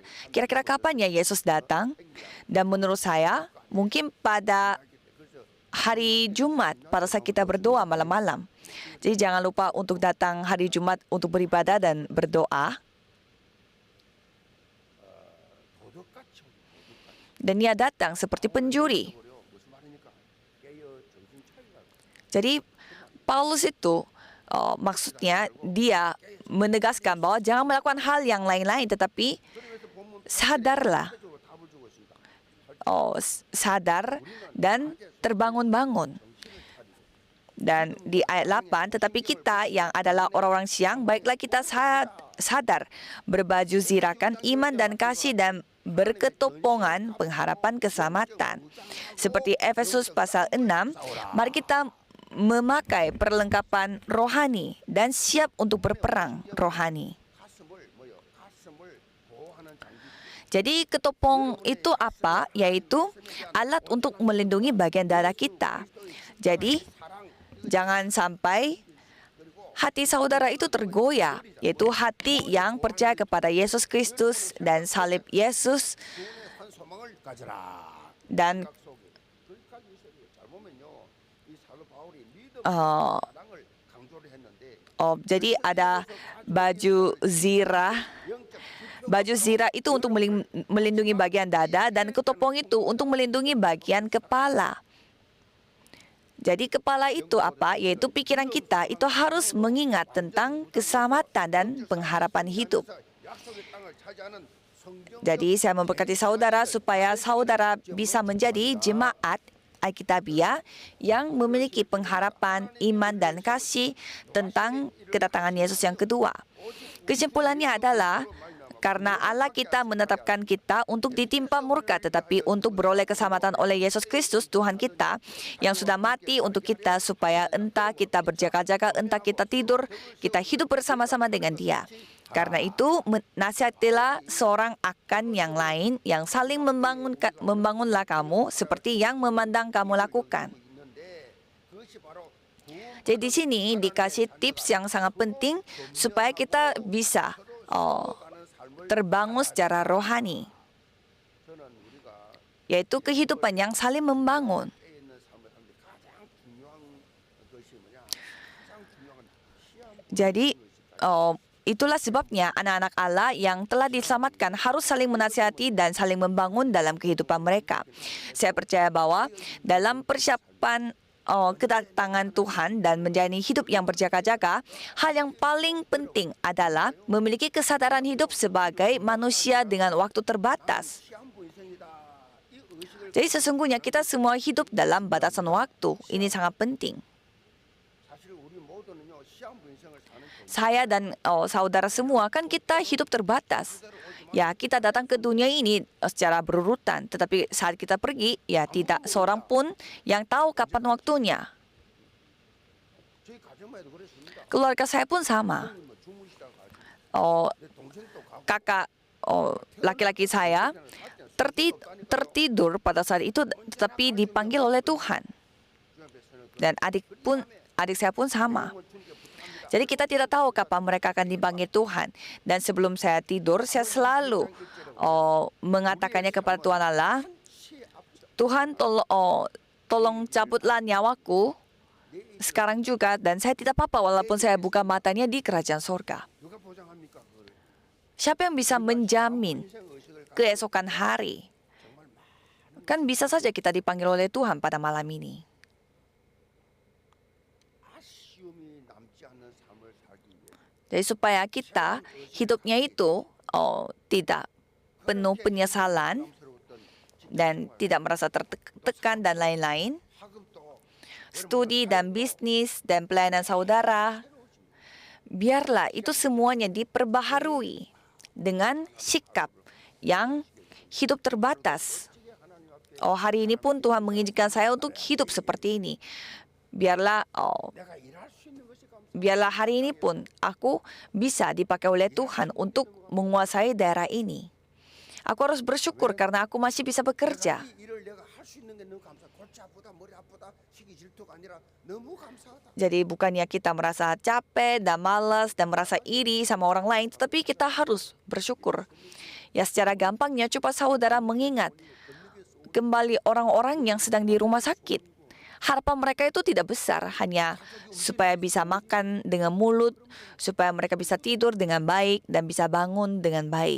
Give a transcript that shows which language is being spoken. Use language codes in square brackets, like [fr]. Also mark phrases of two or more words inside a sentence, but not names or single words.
[id] Kira-kira kapan ya Yesus datang? Dan menurut saya, mungkin pada hari Jumat, pada saat kita berdoa malam-malam. Jadi jangan lupa untuk datang hari Jumat untuk beribadah dan berdoa. [ko] 도둑같이 [id] Dan dia datang seperti pencuri. [ko] 무슨 말입니까? 깨어 정신 차리라. [id] Jadi Paulus itu maksudnya dia menegaskan bahwa jangan melakukan hal yang lain-lain, tetapi [ko] 그러면서 보면 [id] sadarlah, [ko] 적으로 답을 주고 있습니다. [id] sadar dan terbangun-bangun. Dan di ayat 8, tetapi kita yang adalah orang-orang siang, baiklah kita sadar, berbaju zirakan iman dan kasih dan berketopongan pengharapan keselamatan. Seperti Efesus pasal 6, mari kita memakai perlengkapan rohani dan siap untuk berperang rohani. [ko] 가슴을 보호하는 장비. [id] Jadi ketopong itu apa? Yaitu alat untuk melindungi bagian dada kita. Jadi jangan sampai hati saudara itu tergoyah, yaitu hati yang percaya kepada Yesus Kristus dan salib Yesus [ko] 구원의 한 소망을 가져라. [id] dan [ko] 생각 속에. 거기까지 있어야 돼요. 잘 보면요, 이 사도 바울이 믿음 어, 사랑을 강조를 했는데 [id] jadi ada baju zirah. [ko] 영적 지표 [id] Baju zirah itu untuk melindungi bagian dada dan ketopong itu untuk melindungi bagian kepala. Jadi kepala itu apa? Yaitu pikiran kita itu harus mengingat tentang keselamatan dan pengharapan hidup. [ko] 약속의 땅을 차지하는 성경 [id] Jadi saya memberkati saudara supaya saudara bisa menjadi jemaat Alkitabiah yang memiliki pengharapan, iman, dan kasih tentang kedatangan Yesus yang kedua. Kesimpulannya adalah karena Allah kita menetapkan kita untuk ditimpa murka, tetapi untuk beroleh keselamatan oleh Yesus Kristus Tuhan kita yang sudah mati untuk kita supaya entah kita berjaga-jaga, entah kita tidur, kita hidup bersama-sama dengan Dia. Karena itu nasihatilah seorang akan yang lain yang saling membangunlah kamu seperti yang memandang kamu lakukan. [ko] 있는데 그것이 바로 구원 [id] Jadi di sini dikasih tips yang sangat penting supaya kita bisa [ko] 가는 삶을 [id] terbangun secara rohani, [ko] 저는 우리가 [id] yaitu kehidupan yang saling membangun. [ko] 에 있는 삶을 하는데 가장 중요한 것이 뭐냐? 가장 중요한 시험 [id] Jadi itulah sebabnya anak-anak Allah yang telah diselamatkan harus saling menasihati dan saling membangun dalam kehidupan mereka. Saya percaya bahwa dalam persiapan kedatangan Tuhan dan menjalani hidup yang berjaga-jaga, hal yang paling penting adalah memiliki kesadaran hidup sebagai manusia dengan waktu terbatas. [ko] 시한부 인생이다. 이 의식을 [id] Jadi sesungguhnya kita semua hidup dalam batasan waktu. Ini sangat penting. [ko] 사실 우리 모두는요 시한부 인생을 사는 중 [id] Saya dan saudara semua kan kita hidup terbatas. Ya, kita datang ke dunia ini secara berurutan, tetapi saat kita pergi, ya tidak seorang pun yang tahu kapan waktunya. [ko] 저희 가정마에도 그랬습니다. [id] Keluarga saya pun sama. [ko] 뭐 주무시다가 가지고 Oh, 내 동생도 가고 [id] kakak laki-laki saya tertidur pada saat itu, tetapi dipanggil oleh Tuhan. [ko] 주 앞에서는 [id] Dan adik saya pun sama. [ko] 주님께 부탁합니다. [id] Jadi kita tidak tahu kapan mereka akan dipanggil Tuhan. Dan sebelum saya tidur, saya selalu mengatakannya kepada Tuhan Allah, [ko] 시 앞에서 [id] Tuhan tolong cabutlah nyawaku sekarang juga, dan saya tidak apa-apa walaupun saya buka matanya di kerajaan sorga. [ko] 누가 보장합니까 그거를? [id] Siapa yang bisa menjamin [ko] 인생 의식을 [id] keesokan hari? [ko] 정말 많은 [id] Kan bisa saja kita dipanggil oleh Tuhan pada malam ini. [ko] 아쉬움이 남지 않는 삶을 살기 위해 [id] Jadi supaya kita hidupnya itu tidak penuh penyesalan [ko] 부담스러웠던 [id] dan tidak merasa tertekan dan lain-lain, [ko] 학업도 [id] studi dan bisnis dan pelayanan saudara, biarlah itu semuanya diperbaharui dengan sikap yang hidup terbatas. Hari ini pun Tuhan mengizinkan saya untuk hidup seperti ini. Biarlah [ko] 내가 일할 수 있는 것이 감사. [id] biarlah hari ini pun aku bisa dipakai oleh Tuhan untuk menguasai daerah ini. Aku harus bersyukur karena aku masih bisa bekerja. [ko] 이 일을 내가 할 수 있는 게 너무 감사. 골치 아프다, 머리 아프다, 시기 질투가 아니라 너무 감사하다. [id] Jadi bukannya kita merasa capek dan malas dan merasa iri sama orang lain, tetapi kita harus bersyukur. Ya secara gampangnya coba saudara mengingat kembali orang-orang yang sedang di rumah sakit. Harapan mereka itu tidak besar, hanya supaya bisa makan dengan mulut, supaya mereka bisa tidur dengan baik dan bisa bangun dengan baik.